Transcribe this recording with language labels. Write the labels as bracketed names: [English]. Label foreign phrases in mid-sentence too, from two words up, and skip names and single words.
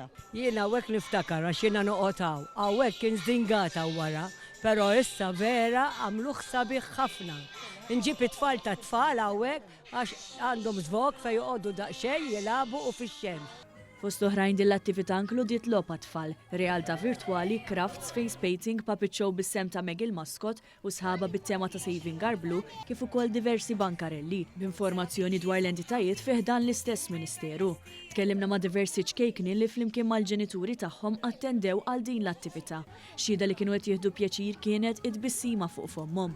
[Maltese] Jiena hawnhekk niftakar għax jiena noqgħod hawnhekk kien żdingata wara, però issa vera għamluh sabiħ ħafna. Nġib it-tfal ta' tfal hawnhekk għax għandhom żvok fejn joqogħdu daqsxejn jilagħbu u fix-xemx. Fost oħrajn din l-attività inkludiet logħba tfal, realtà virtwali, [English] crafts, face painting, puppet show [Maltese] bis-sem ta' Meg il-maskot u sħaba bit-tema ta' Saving Our Blue kif ukoll diversi bankarelli b'informazzjoni dwar l-entitajiet fih dan l-istess Ministeru. Tkellimna ma' diversi ċkejkni li flimkien mal-ġenituri tagħhom attendew għal din l-attività. Xhieda li kienu qed jieħdu pjaċir kienet id-bissima fuq fomhom.